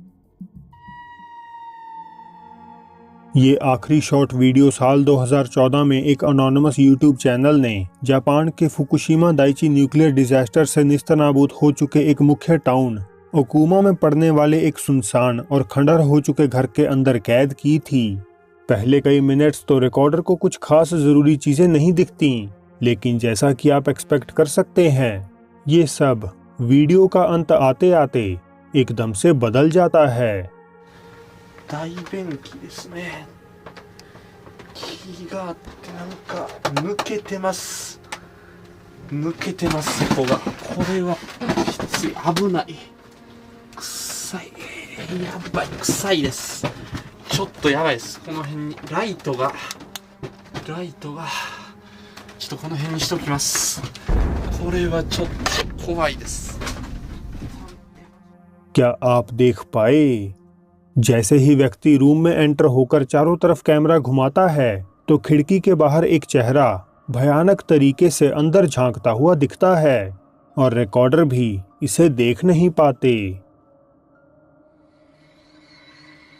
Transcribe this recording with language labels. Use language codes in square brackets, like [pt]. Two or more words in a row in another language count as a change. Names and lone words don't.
[hi] ये आखिरी शॉर्ट वीडियो साल 2014 में एक [en] anonymous YouTube channel [hi] ने जापान के फुकुशिमा दाइची [en] nuclear disaster [hi] से निस्तनाबूद हो चुके एक मुख्य टाउन ओकुमा में पड़ने वाले एक सुनसान और खंडहर हो चुके घर के अंदर कैद की थी। पहले कई मिनट्स तो रिकॉर्डर को कुछ खास जरूरी चीजें नहीं दिखती, लेकिन जैसा कि आप एक्सपेक्ट कर सकते हैं, ये सब वीडियो का अंत आते आते एकदम से बदल जाता है। [ja] 大便器ですね。気があってなんか抜けてます。抜けてます、そこが。これはきつい、危ない。臭い。やばい、臭いです。ちょっとやばいです。この辺にライトがちょっとこの辺にしときます。これはちょっと怖いです。 [hi] क्या आप देख पाए? जैसे ही व्यक्ति रूम में एंटर होकर चारों तरफ कैमरा घुमाता है तो खिड़की के बाहर एक चेहरा भयानक तरीके से अंदर झांकता हुआ दिखता है और रिकॉर्डर भी इसे देख नहीं पाते।